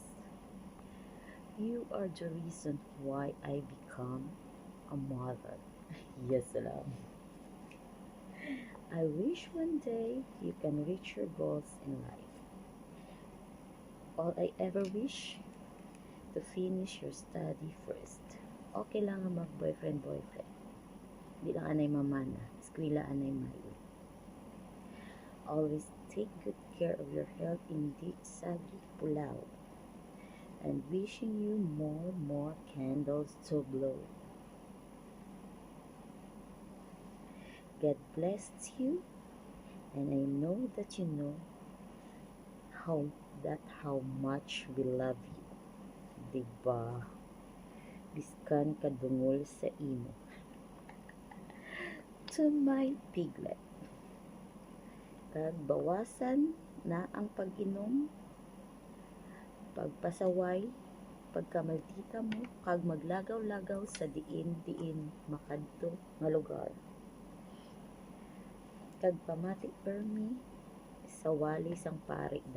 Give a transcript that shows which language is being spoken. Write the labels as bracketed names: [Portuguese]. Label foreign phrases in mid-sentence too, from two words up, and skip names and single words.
[English] You are the reason why I become a mother. Yes, salam. I wish one day you can reach your goals in life. All I ever wish, to finish your study first. [Hiligaynon] Okay lang ang mag-boyfriend. Di lang anay mamana. Eskwela anay mayo. [English] Always take good care of your health, [Hiligaynon] hindi sagi pulaw. [English] And wishing you more candles to blow. God bless you, and I know that you know how much we love you. [Hiligaynon] Diba? Biskan kadungol sa imo. [English] To my piglet, [Hiligaynon] kag bawasan na ang pag-inom, pagpasaway, pagkamaldita mo, kag maglagaw-lagaw sa diin makadto nga lugar. Kag pamati permi sa wali sang pari da.